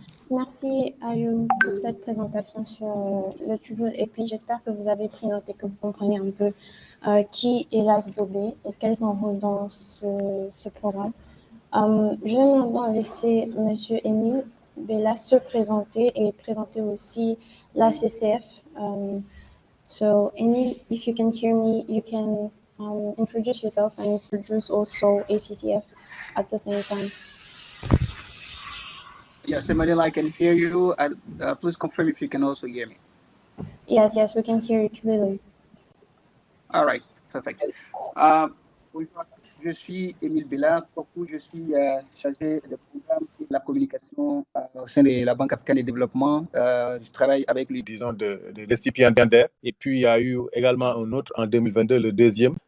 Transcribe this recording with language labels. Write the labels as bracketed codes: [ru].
[fr] Merci Ayoum pour cette présentation sur le Triple AP. J'espère que vous avez pris note et que vous comprenez un peu qui est l'AFDB et quel est son rôle dans ce programme. Je vais maintenant laisser M. Émile Bella se présenter et présenter aussi la CCF. [en] So, Émile, if you can hear me, you can introduce yourself and introduce also ACCF at the same time. Yes, Emmanuel, I can hear you. Please confirm if you can also hear me. Yes, we can hear you clearly. All right, perfect. [fr] Bonjour, je suis Émile Bella. Je suis chargé de programme et de la communication au sein de la Banque africaine de développement. Je travaille avec les, disons, de récipiendaires. Et puis, il y a eu également un autre en 2022, le deuxième.